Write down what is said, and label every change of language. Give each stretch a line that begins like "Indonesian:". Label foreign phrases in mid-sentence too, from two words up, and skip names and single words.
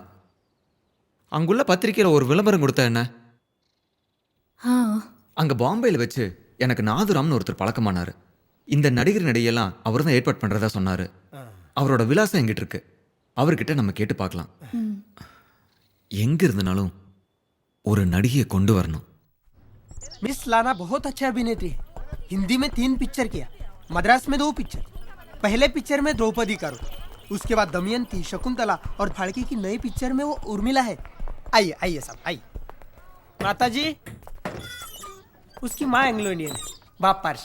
Tamil: அங்குள்ள பத்திரிக்கையில ஒரு விளம்பரம் கொடுத்த என்ன, அங்க பாம்பேல வச்சு எனக்கு நாதுராம்னு ஒருத்தர் பழக்கமானாரு. இந்த நடிகர் நடிகையெல்லாம் அவர் தான் ஏற்பாடு பண்றதா சொன்னாரு. அவரோட விலாசம் எங்கிட்ட இருக்கு. அவர்கிட்ட நம்ம கேட்டு பார்க்கலாம். எங்க இருந்தாலும் ஒரு நடிகையை கொண்டு வரணும்.
Hindi: मिस लाना बहुत अच्छी अभिनेत्री है. हिंदी में 3 पिक्चर किया, मद्रास में 2 पिक्चर. पहले पिक्चर में द्रौपदी का रोल, उसके बाद दमयंती, शकुंतला और फाड़की की नई पिक्चर में वो उर्मिला है. आइए आइए साहब आइए. माता जी, उसकी माँ
English: Anglo Indian
Hindi: है, बाप पारसी.